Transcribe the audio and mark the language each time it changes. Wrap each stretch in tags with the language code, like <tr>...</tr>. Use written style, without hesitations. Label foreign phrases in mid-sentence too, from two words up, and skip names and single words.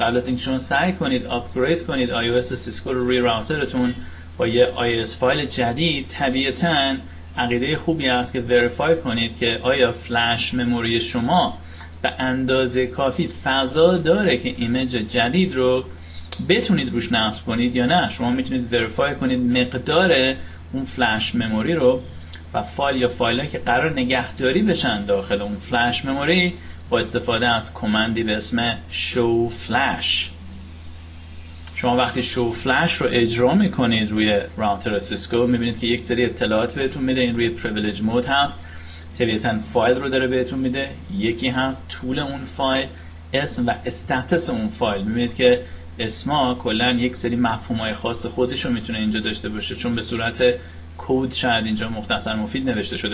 <fa>قبل از اینکه شما سعی کنید آپگرید کنید iOS سیسکو رو روی راوترتون با یه iOS فایل جدید، طبیعتا عقیده خوبی است که وریفای کنید که آیا</fa> <en>flash memory</en> <fa>شما به اندازه کافی فضا داره که ایمیج جدید رو بتونید روش نصب کنید یا نه. شما میتونید وریفای کنید مقدار اون</fa> <en>flash memory</en> <fa>رو و فایل یا فایل‌هایی که قرار نگهداری بشن داخل اون</fa> <en>flash memory</en> <fa>با استفاده از کامندی به اسم</fa> <en>show flash.</en> <fa>شما وقتی</fa> <en>show flash</en> <fa>رو اجرا میکنید روی راوتر سیسکو میبینید که یک سری اطلاعات بهتون میده. این روی privilege مود هست. طبیعتاً فایل رو داره بهتون میده. یکی هست طول اون فایل، اسم و استاتس اون فایل. میبینید که اسما کلا یک سری مفهومای خاص خودش رو میتونه اینجا داشته باشه، چون به صورت کد شاید اینجا مختصر مفید نوشته شده.</fa>